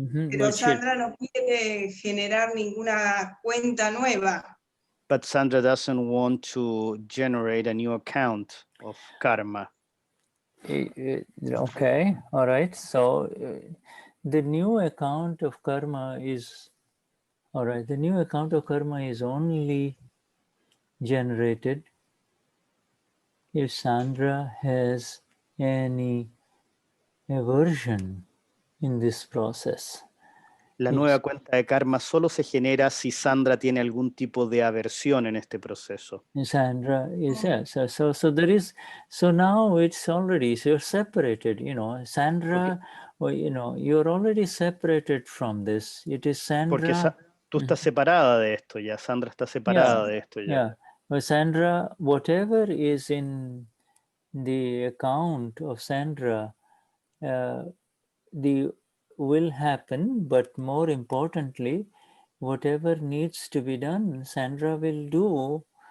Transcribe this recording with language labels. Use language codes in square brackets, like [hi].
[es] pero Sandra no quiere generar ninguna cuenta nueva. [en] But Sandra doesn't want to generate a new account of karma. Okay, all right. So the new account of karma is, all right, the new account of karma is only generated if Sandra has any aversion in this process. [es] La nueva cuenta de karma solo se genera si Sandra tiene algún tipo de aversión en este proceso. [en] Sandra is, yeah, so there is, so now it's already, so you're separated, you know, Sandra, or, you know, you're already separated from this. It is [es] Porque Sandra. tú estás separada de esto ya, Sandra está separada de esto ya. [en] Yeah, but Sandra, whatever is in the account of Sandra, the will happen, but more importantly, whatever needs to be done, Sandra will do.